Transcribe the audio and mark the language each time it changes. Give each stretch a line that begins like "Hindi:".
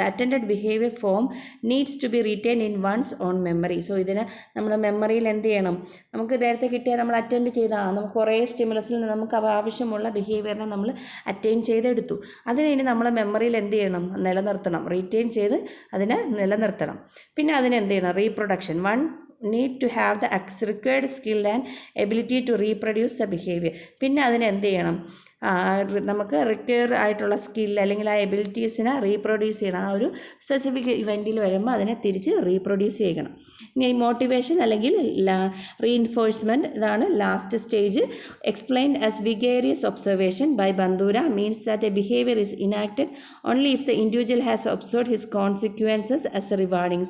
English: The attended behaviour form needs to be retain in one's own memory.
Malayalam: So ഇതിന് നമ്മൾ മെമ്മറിയിൽ എന്ത് ചെയ്യണം, നമുക്ക് നേരത്തെ കിട്ടിയാൽ നമ്മൾ അറ്റൻഡ് ചെയ്താൽ നമുക്ക് കുറേ സ്റ്റിമുലസിൽ നിന്ന് നമുക്ക് ആവശ്യമുള്ള ബിഹേവിയറിനെ നമ്മൾ അറ്റൈൻ ചെയ്തെടുത്തു. അതിന് നമ്മൾ മെമ്മറിയിൽ എന്ത് ചെയ്യണം, നിലനിർത്തണം, റീറ്റെയിൻ ചെയ്ത് അതിനെ നിലനിർത്തണം. പിന്നെ അതിനെന്ത് ചെയ്യണം, reproduction.
English: need to have the required skill and ability to reproduce the behavior.
Malayalam: പിന്നെ അതിനെന്ത് ചെയ്യണം, നമുക്ക് റിക്വയർ ആയിട്ടുള്ള സ്കിൽ അല്ലെങ്കിൽ ആ എബിലിറ്റീസിനെ റീപ്രൊഡ്യൂസ് ചെയ്യണം. ആ ഒരു സ്പെസിഫിക് ഇവൻറ്റിൽ വരുമ്പോൾ അതിനെ തിരിച്ച് റീപ്രൊഡ്യൂസ് ചെയ്യണം. ഇനി മോട്ടിവേഷൻ അല്ലെങ്കിൽ റീഇൻഫോഴ്സ്മെൻറ്റ്, ഇതാണ് last stage.
English: Explained as vicarious observation by Bandura means that a behaviour is enacted only if the individual has observed his consequences as a rewarding.